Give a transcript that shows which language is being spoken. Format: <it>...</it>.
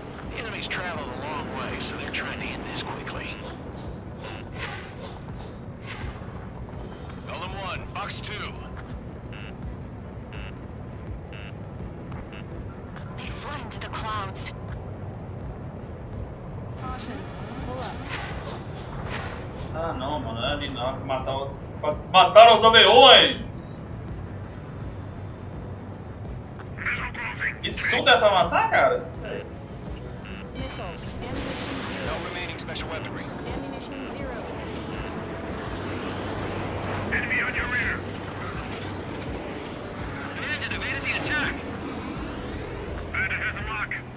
<en>The enemy's traveled a long way, so they're trying to end this quickly. Golem 1, Fox 2. They fled into the clouds.</en> <pt>Ah não, mano, é ali não, mataram os aviões! Isso tudo é pra matar, cara?</pt> <en>No remaining special weaponry. Enemy on your rear. Command has evaded the attack. Bandit has a lock.</en>